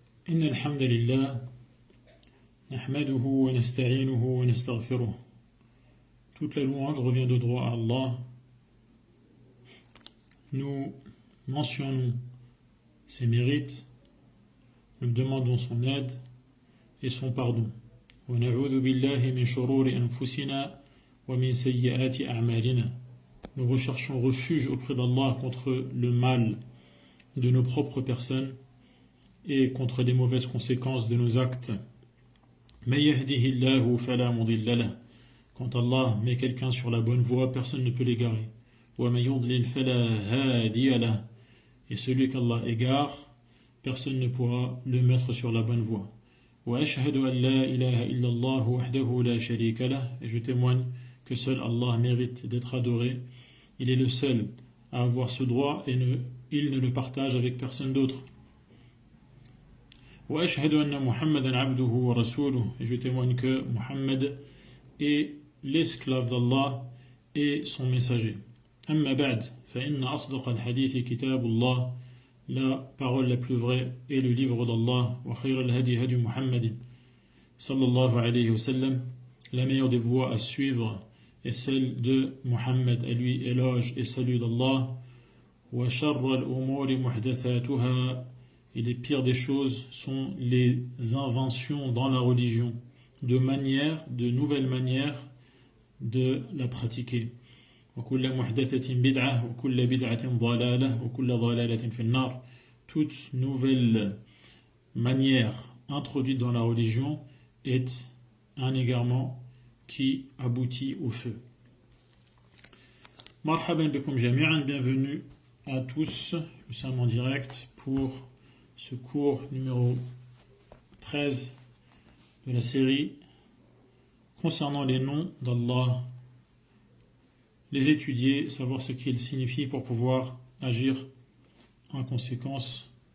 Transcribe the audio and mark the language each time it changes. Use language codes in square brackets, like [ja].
[ar] إن الحمد لله نحمده ونستعينه ونستغفره. [fr] Toute la louange revient de droit à Allah. Nous mentionnons ses mérites, nous demandons son aide et son pardon. [ar] ونعوذ بالله من شرور أنفسنا ومن سيئات أعمالنا. [fr] Nous recherchons refuge auprès d'Allah contre le mal de nos propres personnes et contre les mauvaises conséquences de nos actes. [ar] من يهده الله فلا مضل له. [fr] Quand Allah met quelqu'un sur la bonne voie, personne ne peut l'égarer. [ar] ومن يضلل فلا هادي له. [fr] Et celui qu'Allah égare, personne ne pourra le mettre sur la bonne voie. [ar] وأشهد أن لا إله إلا الله وحده لا شريك له. [fr] Et je témoigne que seul Allah mérite d'être adoré. Il est le seul à avoir ce droit et il ne le partage avec personne d'autre. [ar] وأشهد أن محمدا عبده ورسوله. [fr] Et je témoigne que Muhammad est l'esclave d'Allah et son messager. [ar] أما بعد فإن أصدق الحديث كتاب الله. [fr] La parole la plus vraie est le livre d'Allah. [ar] وخير الهدي هدي محمد صلى الله عليه وسلم. [fr] La meilleure des voies à suivre est celle de Muhammad, à lui éloge et salut d'Allah. [ar] وشر الأمور محدثاتها. [fr] Et les pires des choses sont les inventions dans la religion, de nouvelles manières de la pratiquer. [ar] وكل محدثة بدعة وكل بدعة ضلالة وكل ضلالة في النار. [fr] Toute nouvelle manière introduite dans la religion est un égarement qui aboutit au feu. [ar] Marhaban bikum jami'an, [fr] bienvenue à tous. Nous sommes en direct pour ce cours numéro 13 de la série concernant les noms d'Allah, les étudier, savoir ce qu'ils signifient pour pouvoir agir en conséquence.